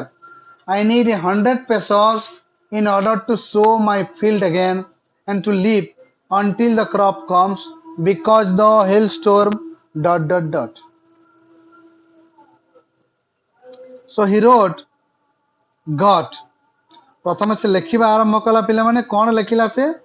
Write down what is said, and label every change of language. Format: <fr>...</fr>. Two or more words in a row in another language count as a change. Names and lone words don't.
<en>I need 100 pesos in order to sow my field again and to live until the crop comes, because the hailstorm ... So he wrote, God.</en> <or>ପ୍ରଥମେ ସେ ଲେଖିବା ଆରମ୍ଭ କଲା. ପିଲାମାନେ କ'ଣ ଲେଖିଲା ସେ?</or>